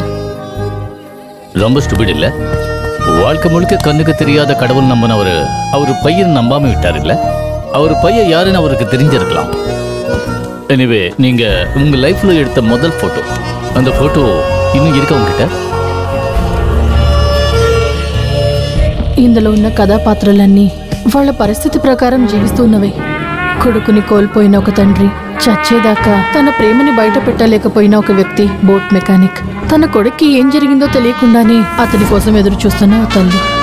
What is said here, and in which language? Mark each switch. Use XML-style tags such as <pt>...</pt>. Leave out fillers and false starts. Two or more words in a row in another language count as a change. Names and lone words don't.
<ta>ரொம்ப ஸ்டூபிட் இல்ல? வாழ்க்கை முழுக்க கண்ணுக்கு தெரியாத கடவுள் நம்பினவர் அவர் பையன் நம்பாம விட்டார் இல்ல? அவர் பையன் யாருன்னு அவருக்கு தெரிஞ்சிருக்கலாம். எனிவே நீங்க உங்க லைஃப்ல எடுத்த முதல் போட்டோ, அந்த போட்டோ இன்னும் இருக்க உங்ககிட்ட?</ta> <te>ఇందులో ఉన్న కథాపాత్రలన్నీ వాళ్ళ పరిస్థితి ప్రకారం జీవిస్తున్నవే. కొడుకుని కోల్పోయిన ఒక తండ్రి, చచ్చేదాకా తన ప్రేమని బయట పెట్టలేకపోయిన ఒక వ్యక్తి, బోట్ మెకానిక్, తన కొడుక్కి ఏం జరిగిందో తెలియకుండానే అతని కోసం ఎదురు చూస్తున్న ఓ తల్లి.</te>